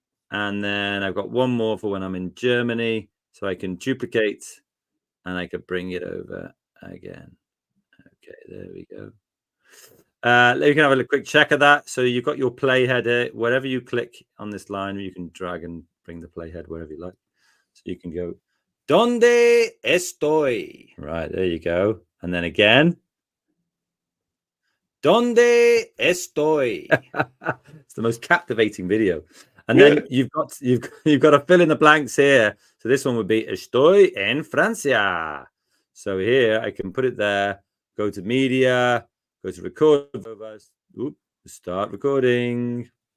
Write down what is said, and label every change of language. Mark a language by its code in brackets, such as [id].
[en] And then I've got one more for when I'm in Germany. So I can duplicate and I can bring it over again. Okay, there we go. You can have a quick check of that. So you've got your playhead here. Wherever you click on this line, you can drag and bring the playhead wherever you like. So you can go, [es] ¿Dónde estoy? [en] Right, there you go. And then again, [es] ¿Dónde estoy? [en] It's the most captivating video. And then you've got to fill in the blanks here. So this one would be [es] Estoy en Francia. [en] So here I can put it there. Go to media. Go to record. Start recording.